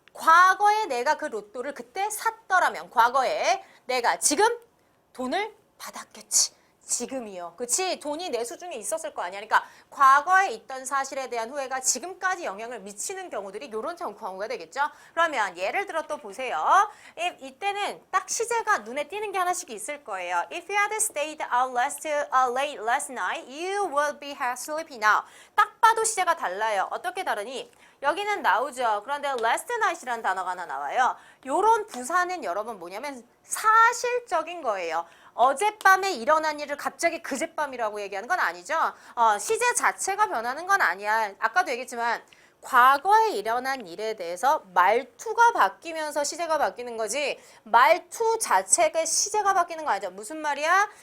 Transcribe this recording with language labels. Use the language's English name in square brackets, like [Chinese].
[Korean] 과거에 내가 그 로또를 그때 샀더라면 과거에 내가 지금 돈을 받았겠지. 지금이요. 그치? 돈이 내 수중에 있었을 거 아니야. 그러니까 과거에 있던 사실에 대한 후회가 지금까지 영향을 미치는 경우들이 이런 경우가 되겠죠. 그러면 예를 들어 또 보세요. 이때는 딱 시제가 눈에 띄는 게 하나씩 있을 거예요. [English] If you had stayed out late last night, you would be sleepy now. [Korean] 딱 봐도 시제가 달라요. 어떻게 다르니? 여기는 나오죠. 그런데 last night이라는 단어가 하나 나와요. 요런 부사는 여러분 뭐냐면 사실적인 거예요. 어젯밤에 일어난 일을 갑자기 그젯밤이라고 얘기하는 건 아니죠. 시제 자체가 변하는 건 아니야. 아까도 얘기했지만 과거에 일어난 일에 대해서 말투가 바뀌면서 시제가 바뀌는 거지 말투 자체가 시제가 바뀌는 거 아니죠. 무슨 말이야?